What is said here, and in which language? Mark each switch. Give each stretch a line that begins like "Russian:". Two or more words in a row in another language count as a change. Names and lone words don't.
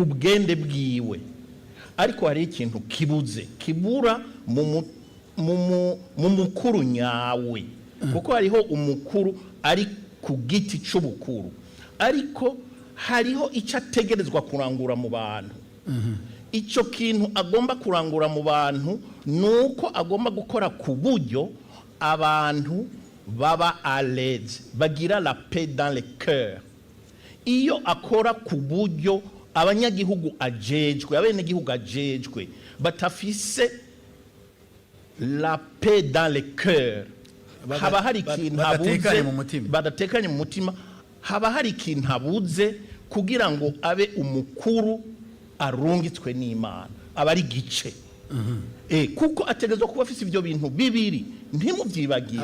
Rundi: bwende bwiwe ariko hari ikintu kibura mu mukuru nyawe kuko hariho umukuru ari ku giti c'ubukuru ariko hariho icyo ategerezwa kurangura mu bantu icyo kintu agomba kurangura mu bantu nuko agomba gukora ku buryo abantu baba
French: à l'aise
Rundi: bagira
French: la paix dans le cœur
Rundi: iyo akora ku buryo abanyagihugu ajejwe abenegihugu ajejwe batafise
French: la paix dans le cœur,
Rundi: haba hari ikintu badatekanye mu mutima, haba hari ikintu habuze kugira ngo abe umukuru arungitswe n'Imana, aba ari gice. Kuko ategezwa kuba afise ibyo bintu bibiri, ntimuvyibagiye.